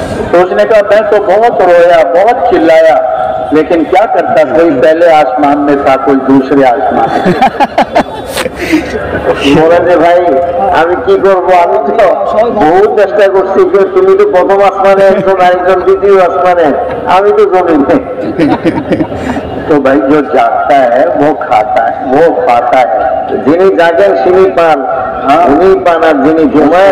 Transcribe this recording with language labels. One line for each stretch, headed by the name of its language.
Hindi: तो उसने कहा मैं तो बहुत रोया, बहुत चिल्लाया, लेकिन क्या करता, कोई पहले आसमान में था कोई दूसरे आसमान में।
Bangla: বলে যে ভাই আমি কি করবো, আমি তো বহু চেষ্টা করছি যে তুমি তো প্রথম আসমানে একজন আরেকজন দ্বিতীয় আসমানে, আমি তো জমিনে।
Hindi: तो भाई जो जागता है वो खाता है, वो पाता है।
Bangla: যিনি জাগেন তিনি পান, উনি পান, আর যিনি ঘুমায়